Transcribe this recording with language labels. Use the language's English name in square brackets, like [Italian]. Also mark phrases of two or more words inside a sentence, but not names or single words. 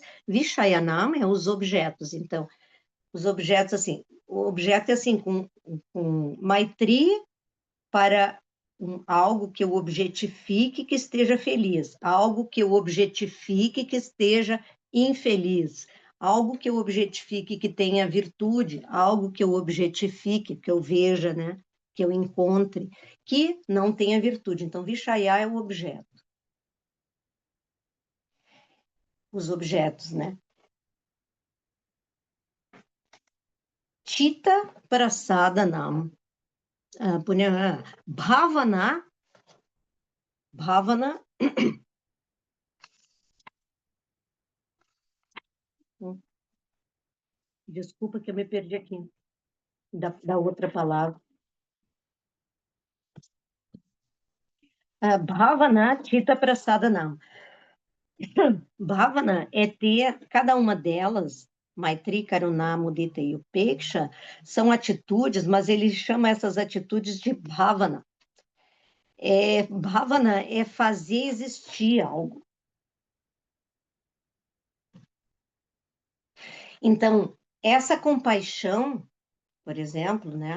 [Portuguese] Vishayanama é os objetos. Então, os objetos, assim, o objeto é assim, com Maitri para algo que eu objetifique que esteja feliz, algo que eu objetifique que esteja infeliz, algo que eu objetifique que tenha virtude, algo que eu objetifique, que eu veja, né? Que eu encontre, que não tenha virtude. Então, Vishaya é o objeto, os objetos, né? [Sanskrit] Chitta prasadanam. Bhavana, bhavana, [Portuguese] desculpa que eu me perdi aqui, da outra palavra. [Sanskrit] Bhavana, Chitta prasadanam. [Portuguese] Bhavana é ter cada uma delas, [Sanskrit] Maitri, Karuna, Mudita [Portuguese] e Upeksha, são atitudes, mas ele chama essas atitudes de Bhavana. Bhavana é fazer existir algo. Então, essa compaixão, por exemplo, né?